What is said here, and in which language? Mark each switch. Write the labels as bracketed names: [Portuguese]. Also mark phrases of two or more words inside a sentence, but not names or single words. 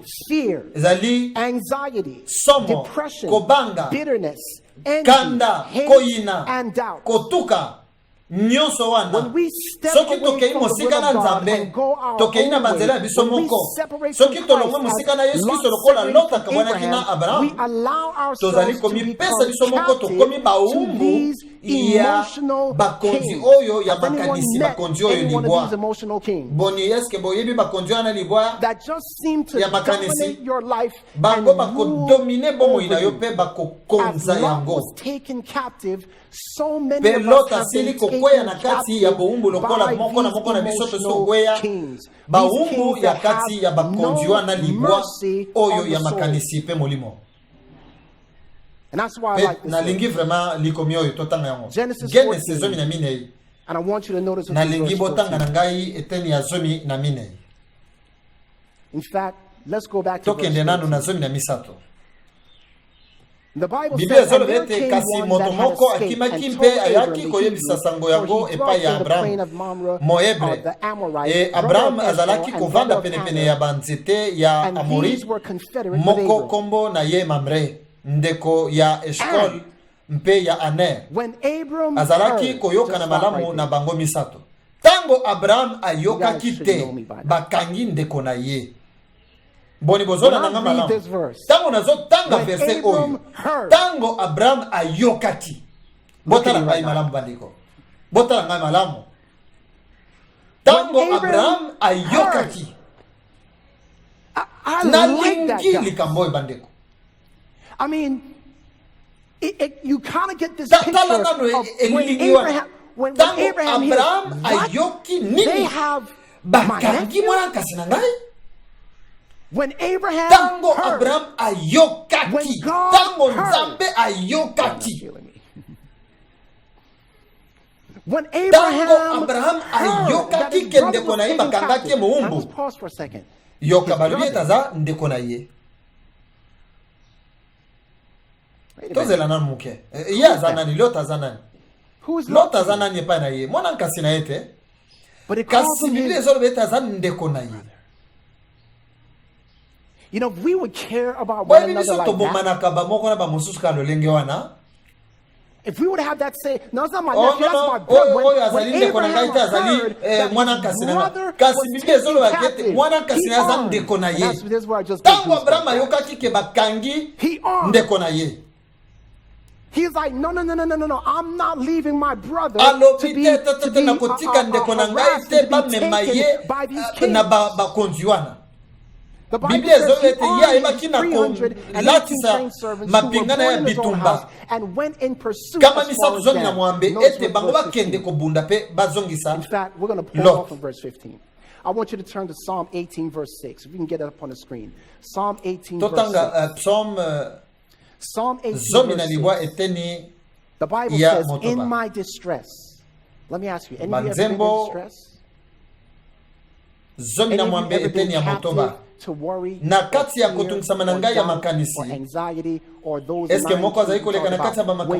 [English] fear, [Lingala] ezali [English] anxiety, [Lingala] somo, [English] depression, [Lingala] kobanga, [English] bitterness, envy, [Lingala] kanda, [English] hate, [Lingala] koyina, [English] and doubt. [Lingala] kotuka, nyonso wana. [English] When we step [Lingala] soki [English] away [Lingala] tokei [English] from the [Lingala] mosika [English] will [Lingala] na [English] of God [Lingala] nzambe [English] and go our [Lingala] tokei na [English] own way, [Lingala] banzela ya biso [English] when we [Lingala] moko, [English] separate [Lingala] soki [English] from [Lingala] tolongwe [English] Christ [Lingala] mosika na [English] as [Lingala] Yesu [English] Lot [Lingala] Kristo lokola [English] separated [Lingala] Lot [English] from [Lingala] akabwanaki na [English] Abraham, [Lingala] Abraham, [English] we allow [Lingala] tozali [English] ourselves to [Lingala] komipesa biso [English] become [Lingala] moko tokomi [English] captive to [Lingala] baumbu [English] these [Lingala] ya [English] emotional [Lingala] bakonzi [English] kings. [Lingala] oyo ya [English] Has anyone [Lingala] makanisi [English] met [Lingala] bakonzi oyo [English] any one of [Lingala] libwa. [English] these emotional kings [Lingala] Boni eske boyebi bakonzi wana libwa [English] that just seem to [Lingala] ya makanisi [English] dominate your life and [Lingala] bango [English] rule [Lingala] bakodomine bomoi na [English] over [Lingala] yo [English] you? [Lingala] pe [English] As [Lingala] bakokonza [English] Lot [Lingala] yango. [English] was taken captive, so many [Lingala] Pe [English] of [Lingala] Lot [English] us have [Lingala] asili [English] been [Lingala] kokweya [English] taken [Lingala] na kati ya boumbu lokola [English] by [Lingala] moko na [English] these [Lingala] moko na biso tosi [English] emotional [Lingala] kokweya [English] kings. These [Lingala] baumbu [English] kings [Lingala] ya [English] that [Lingala] kati ya [English] have [Lingala] bakonzi [English] no [Lingala] wana libwa [English] mercy [Lingala] oyo [English] on [Lingala] ya [English] the soul. [Lingala] makanisi pe molimo. [English] And that's why I [Lingala] Pe [English] like this. [Lingala] nalingi vraiment likomi oyo totanga yango. [English] Genesis [Lingala] Genesis [English] 14. [Lingala] zomi na minei. [English] And I want you to notice what [Lingala] Nalingi [English] verse [Lingala] botanga [English] 14. [Lingala] na ngai eteni ya zomi na minei. [English] In fact, let's go back to verse [Lingala] Tokende nanu [English] 13. [Lingala] na zomi na misato. [English] The Bible [Lingala] Biblia [English] says, and there [Lingala] ezolobete [English] came [Lingala] kasi [English] one [Lingala] moto [English] that had [Lingala] moko [English] escaped [Lingala] akimaki [English] and [Lingala] mpe [English] told [Lingala] ayaki [English] Abram the [Lingala] koyebisa [English] Hebrew, [Lingala] sango [English] for [Lingala] yango [English] he [Lingala] epai [English] dwelt [Lingala] ya [English] in the [Lingala] Abraham [English] plain of Mamre, [Lingala] Moebre. [English] the Amorite, [Lingala] E [English] brother [Lingala] Abraham [English] of Eshcol, [Lingala] azalaki [English] and [Lingala] kovanda [English] brother of [Lingala] penepene [English] Hamor, [Lingala] ya banzete ya [English] and [Lingala] Amori, [English] these were confederate with [Lingala] moko [English] Abram. [Lingala] kombo na ye Mamre, ndeko ya Eshkol mpe ya Aner. [English] When Abram [Lingala] Azalaki [English] heard, [Lingala] koyoka [English] just [Lingala] na [English] stop [Lingala] malamu [English] right [Lingala] na [English] there. [Lingala] bango misato. Tango Abraham ayokaki [English] You guys should [Lingala] te [English] know me by now. [Lingala] bakangi ndeko na ye. Boni bozola [English] When I [Lingala] nanga [English] read [Lingala] malamu. [English] this verse, [Lingala] Tango nazo tanga [English] when [Lingala] verse [English] Abram [Lingala] oyo. [English] heard, [Lingala] Tango Abraham ayokaki. [English] Look at [Lingala] Botala [English] me [Lingala] ngai [English] right now. [Lingala] malamu bandiko. Botala ngai malamu. Tango [English] When Abraham [Lingala] Abraham ayokaki. [English] I like that [Lingala] Nalingi [English] guy. [Lingala] likambo bandiko. [English] I mean, you kind of get this [Lingala] Ta- [English] picture [Lingala] tala nano [English] of when [Lingala] elingi wana. [English] Abraham, when [Lingala] Tango [English] Abraham hears, [Lingala] Abraham [English] what? [Lingala] ayoki [English] They [Lingala] nini? [English] have my [Lingala] Bakangi [English] nephew? [Lingala] mwana kasi na ngai? [English] When Abraham [Lingala] Tango [English] heard, [Lingala] Abraham ayokaki. [English] When God [Lingala] Tango [English] heard. [Lingala] Nzambe ayokaki. [English] feeling me. When [Lingala] Tango Abraham [English] heard that [Lingala] ayokaki [English] his [Lingala] ke [English] brother [Lingala] ndeko [English] was [Lingala] na ye [English] taken [Lingala] bakangaki [English] captive. Now [Lingala] moumbu. [English] let's pause for a second. [Lingala] Yoka [English] His [Lingala] baluye [English] brother. [Lingala] taza ndeko na ye. [English] Wait a minute. [Lingala] Tozela nanu muke. Ye aza nani? Lot aza nani? [English] Who is [Lingala] Lot [English] Lot? [Lingala] aza nani epai na ye? Mwana nkasi na ye te. [English] But it calls [Lingala] Kasi [English] him [Lingala] Biblia [English] his. [Lingala] ezolobeta aza ndeko na ye. [English] You know, if we would care about one [Lingala] Boyebi [English] another [Lingala] biso [English] like that, [Lingala] tobomanaka bamoko na bamosusu ka lolenge wana. [English] if we would have that say, no, it's not my [Lingala] Oh [English] nephew, that's [Lingala] no [English] my [Lingala] no, [English] brother. [Lingala] oyo azali ndeko na ngai te azali [English] heard that [Lingala] mwana [English] his [Lingala] nkasi na [English] brother [Lingala] ngai. Kasi [English] was [Lingala] Biblia [English] taken [Lingala] ezolobaka ete [English] captive, [Lingala] mwana nkasi [English] he [Lingala] na ye aza [English] armed. [Lingala] ndeko na [English] And [Lingala] ye. [English] that's this is where I just get [Lingala] Tango [English] goosebumps. [Lingala] Abraham ayokaki ke bakangi [English] He armed. [Lingala] ndeko na ye. [English] He's like, no, I'm not leaving my brother to [Lingala] Alobi [English] be, [Lingala] te te te na kotika ndeko na ngai [English] harassed [Lingala] te [English] and to [Lingala] bamema [English] be [Lingala] ye [English] taken by these kings. [Lingala] na bakonzi wana. [English] The Bible [Lingala] Biblia [English] says he [Lingala] ezolobeta ye [English] armed [Lingala] ayebaki [English] his [Lingala] na [English] 318 [Lingala] kolatisa [English] trained servants who were [Lingala] mapingana ya [English] born in his own [Lingala] bitumba. [English] house and went in pursuit [Lingala] Kama [English] as far [Lingala] misato [English] as [Lingala] zomi na [English] Dan. [Lingala] mwambe [English] Notice [Lingala] ete [English] what [Lingala] bango [English] verse [Lingala] bakende [English] 15. [Lingala] kobunda pe bazongisa. [English] In fact, we're going to pull [Lingala] Lot. [English] off from verse 15. I want you to turn to Psalm 18, verse 6. If we can get it up on the screen. Psalm 18, verse 6. [Lingala] Totanga Psalm [English] Psalm 18, [Lingala] zomi na [English] verse [Lingala] libwa [English] 6. [Lingala] eteni [English] The Bible [Lingala] ya [English] says, [Lingala] motoba. [English] in my distress. Let me ask you, any of you ever been in [Lingala] Banzembo [English] distress? [Lingala] zomi [English] Any [Lingala] na [English] of you [Lingala] mwambe [English] ever been [Lingala] eteni ya motoba. [English] captive to worry, [Lingala] Na [English] or [Lingala] kati ya [English] fear, [Lingala] kotungisama na [English] or [Lingala] ngai ya [English] doubt, [Lingala] makanisi. [English] or anxiety, or those [Lingala] Eske [English] lying [Lingala] moko azali [English] to [Lingala] koleka na [English] talk [Lingala] kati ya [English] about. [Lingala] bamakambo